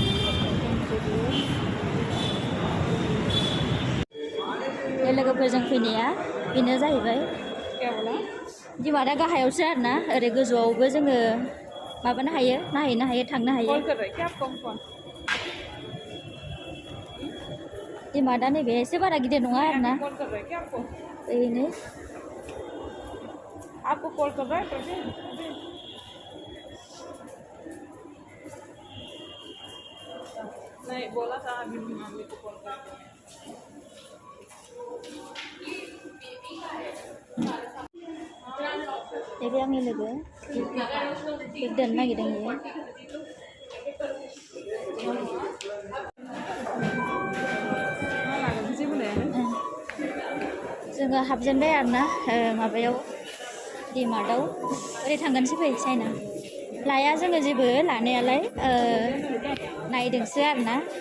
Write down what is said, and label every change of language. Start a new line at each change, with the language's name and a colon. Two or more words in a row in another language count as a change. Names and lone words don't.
Bodo: बे लोगोफोरजों फैनाया बेनो जाहैबाय डिमार्टआ गाहायावसो आरोना ओरै गोजौआवबो जोङो माबानो हायो नायहैनो हायो थांनो हायो डिमार्टआ नैबे एसे बारा गिदिर नङा आरोना ओरैनो
Hindi: आपको कॉल कर रहा है प्रवीण नहीं बोला था अभी मम्मी को कॉल कर
Bodo: बे आंनि लोगो दोननो नागिरदों जोङो हाबजेनबाय आरोना माबायाव डिमार्टआव ओरै थांगोनसै फै चाइना लाया जोङो जेबो लानायालाय नायदोंसो आरोना